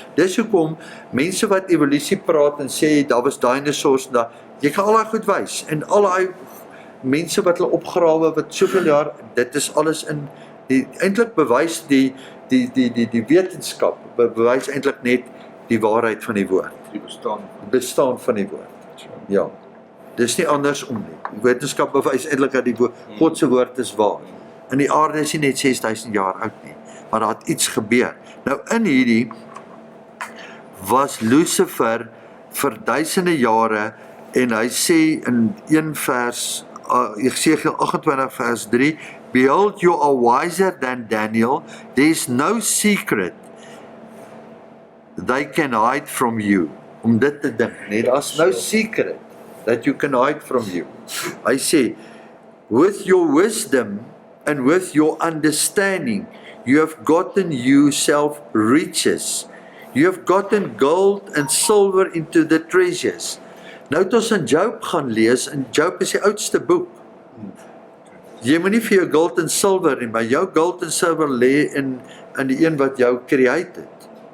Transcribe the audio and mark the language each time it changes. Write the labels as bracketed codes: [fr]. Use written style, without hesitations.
[af] Dis hoekom mense wat evolusie praat en sê daar was dinosaurs en jy kan al daai goed wys en al daai mense wat hulle opgrawe wat soveel jaar, dit is alles in die eintlik bewys die wetenskap bewys eintlik net die waarheid van die woord. Die bestaan van die woord. Ja. Dis nie andersom nie. Die wetenskap bewys eintlik dat die woord, God se woord is waar. En die aarde is nie net 6000 jaar oud nie, maar daar het iets gebeur. Nou in hierdie was Lucifer vir duisende jare en hy sê in 1 vers Esegiel 28 vers 3, [en] Behold, you are wiser than Daniel. There is no secret they can hide from you. [af] Om dit te dink, nee, daar's [en] no secret that you can hide from you. [af] Hy sê, [en] with your wisdom and with your understanding, you have gotten yourself riches. You have gotten gold and silver into the treasures. [af] Nou het ons in Job gaan lees, en Job is die oudste boek. Jy moet nie vir jou gold en silver nie, maar jou gold en silver lê in die een wat jou create het.